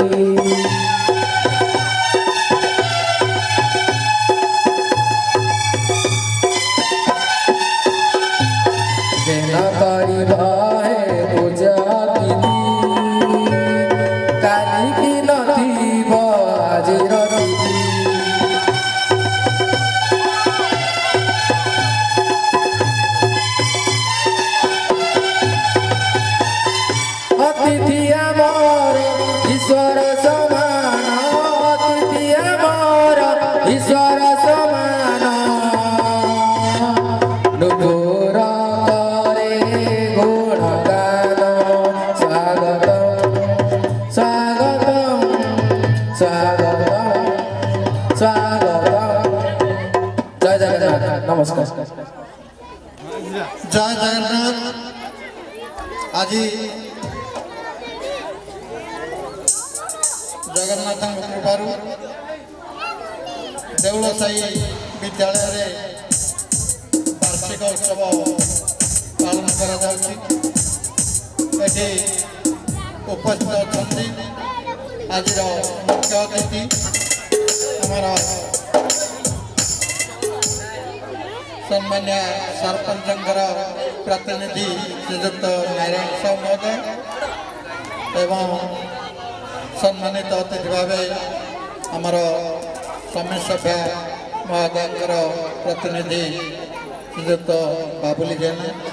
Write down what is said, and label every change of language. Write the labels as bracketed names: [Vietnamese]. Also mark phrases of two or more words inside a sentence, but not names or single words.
[Odia] ଯେନ କରିବ ହେ ପୂଜା ବିଧି କାଲିକି ନଥିବ ଆଜିର ତିଥି [Bangla] অতিথি আমার ঈশ্বর সমান অতিথি আমার ঈশ্বর সমান নুপুর করে গুণগান স্বাগত স্বাগত স্বাগত স্বাগত জয় জগন্নাথ নমস্কার জয় জগন্নাথ। [Odia] আজি ଜଗନ୍ନାଥଙ୍କ କୃପାରୁ ଦେଉଳସାହି ବିଦ୍ୟାଳୟରେ ବାର୍ଷିକ ଉତ୍ସବ ପାଳନ କରାଯାଉଛି। ଏଠି ଉପସ୍ଥିତ ଅଛନ୍ତି ଆଜିର ମୁଖ୍ୟ ଅତିଥି ଆମର ସମ୍ମାନୀୟ ସରପଞ୍ଚଙ୍କର ପ୍ରତିନିଧି ଶ୍ରୀଯୁକ୍ତ ନାରାୟଣ ସାହୁ ମହୋଦୟ ଏବଂ ସମ୍ମାନିତ ଅତିଥି ଭାବେ ଆମର ସମୀର ସଭ୍ୟା ମହୋଦୟଙ୍କର ପ୍ରତିନିଧି ଶ୍ରୀଯୁକ୍ତ ବାବୁଲି ଜେନା